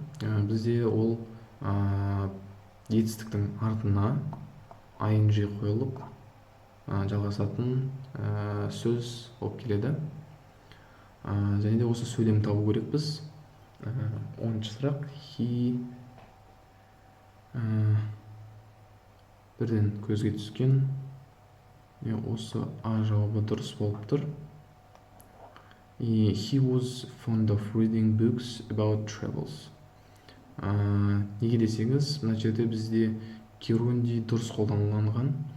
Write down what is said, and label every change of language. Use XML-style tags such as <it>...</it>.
<kk>Бізде ол етістіктің артына ing қойылып жалғасатын сөз болып келеді. Және де осы сөйлем табу керек біз. 10-шы сұрақ. He бірден көзге түскен. Осы А жауабы дұрыс болып тұр.</kk> <en>He was fond of reading books about travels.</en> <kk>Неге десеңіз, мына жерде бізде герундий дұрыс қолданылған.</kk>